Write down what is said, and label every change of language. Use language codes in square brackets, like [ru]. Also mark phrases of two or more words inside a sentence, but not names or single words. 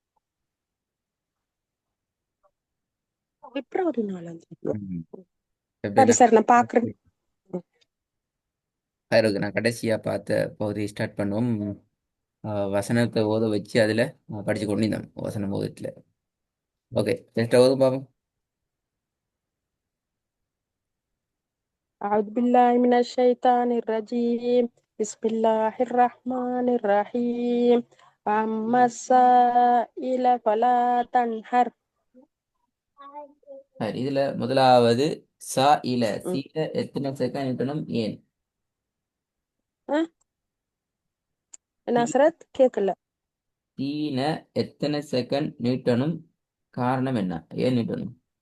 [ta] பிப்ரவரி 4. ம். சரி February சரி நான் பாக்குறேன். இருக்கு நான் கடைசியா பார்த்த பகுதி ஸ்டார்ட் பண்ணுவோம். வசனத்தை ஓத வச்சு அதுல படிச்சு கொண்டிருந்தோம் வசனம் ஓதத்துல. [en] okay just [ta] ஓதும் பாப்போம். [ar] أعوذ بالله من الشيطان الرجيم. بسم الله الرحمن الرحيم. أما السائل فلا تنهر. [ta] சரி இதுல முதலாவது சா இல ம். சீல எத்தனை செகண்ட் இருக்கணும் ஏன் அஹ், சீ நசரத் கேட்கல. சீன எத்தனை செகண்ட் நீட்டணும் காரணம் என்ன ஏன் நீட்டணும்